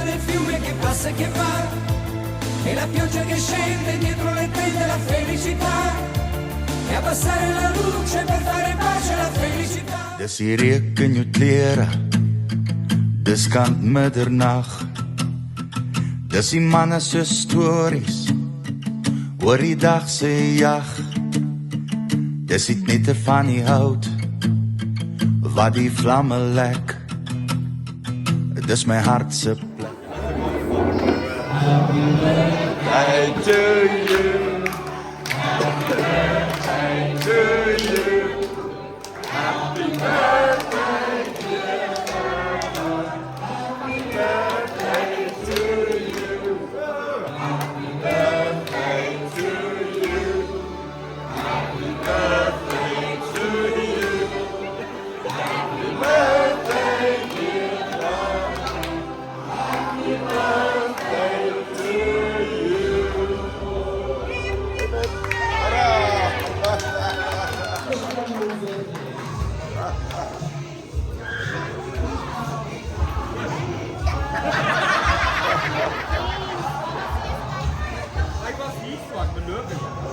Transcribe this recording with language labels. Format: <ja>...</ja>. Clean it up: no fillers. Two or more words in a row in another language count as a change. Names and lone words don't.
<it>del fiume che passa e che va, e la pioggia che scende dietro le tende, la felicità, e abbassare la luce per fare pace, la felicità.</it> <af>Dis die reuk in jou klere, dis kant middernag, dis die manne se stories, oor die dag se jag, dis die knetter van die hout, wat die vlamme lek, dis my hart se plek.</af> <en>Happy birthday to you, happy birthday to you, happy birthday dear Bernard, happy birthday to you, happy birthday to you, happy birthday to you. Happy birthday, dear Bernard. Happy birthday to you.</en> <af>Hy was hier swak, beloof ek.</af>